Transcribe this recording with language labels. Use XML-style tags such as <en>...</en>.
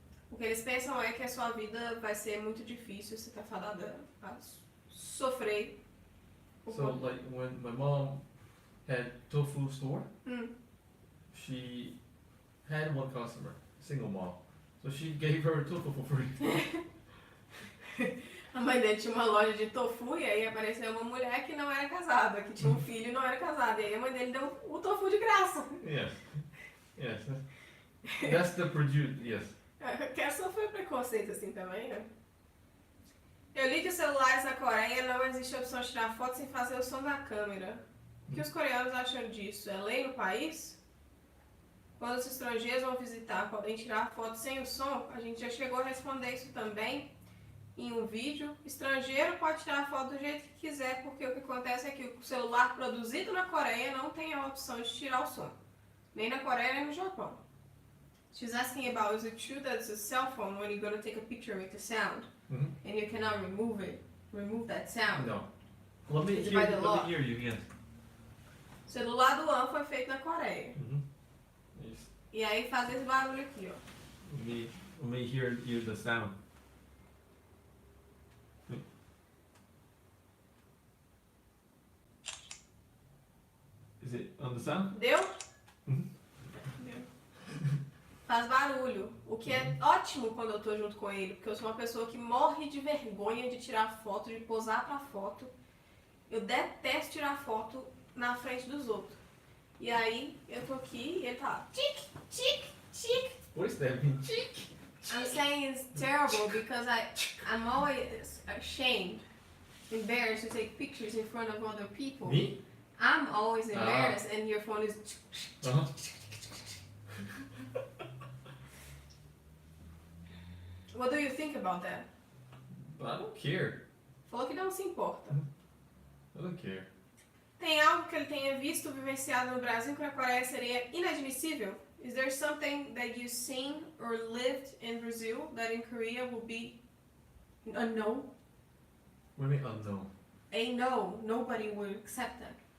<pt>O que eles pensam é que a sua vida vai ser muito difícil, você tá fadada a sofrer.</pt> <en>So like when my mom had tofu store, Hum. she had one customer, single mom. So she gave her tofu for free.</en> <pt>A mãe dele tinha uma loja de tofu e aí apareceu uma mulher que não era casada, que tinha um filho e não era casada. E aí a mãe dele deu o tofu de graça.</pt> <en>Yes. Yes. That's the produce. Yes.</en> <pt>Que só foi preconceito assim também, né? Eu li que os celulares na Coreia não existe a opção de tirar foto sem fazer o som da câmera. O que os coreanos acham disso? É lei no país? Quando os estrangeiros vão visitar, podem tirar foto sem o som? A gente já chegou a responder isso também em um vídeo. Estrangeiro pode tirar foto do jeito que quiser, porque o que acontece é que o celular produzido na Coreia não tem a opção de tirar o som. Nem na Coreia, nem no Japão.</pt> <en>She's asking about, is it true that it's a cell phone when you're going to take a picture with a sound? Mm-hmm. And you cannot remove that sound? No. Let me Is it hear. by the Let law? me hear you again.</en> <pt>O celular do An foi feito na Coreia.</pt> <en>Mm-hmm. Yes.</en> <pt>E aí faz esse barulho aqui, ó.</pt> <en>Let me hear the sound. Is it on the sound?</en> <pt>Deu? Mhm. Deu. Faz barulho. O que é ótimo quando eu tô junto com ele, porque eu sou uma pessoa que morre de vergonha de tirar foto, de posar pra foto. Eu detesto tirar foto na frente dos outros. E aí eu tô aqui e ele tá lá, tic, tic, tic.</pt> <en>What does that mean? Chick. I'm saying it's terrible because I'm always ashamed, embarrassed to take pictures in front of other people. Me? I'm always embarrassed and your phone is... Uh-huh. What do you think about that? I don't care.</en> <pt>Falou que não se importa.</pt> <en>I don't care.</en> <pt>Tem algo que ele tenha visto, vivenciado no Brasil que na Coreia seria inadmissível?</pt> <en>Is there something that you've seen or lived in Brazil that in Korea will be a no? What do you mean unknown? A no. Nobody would accept that.</en>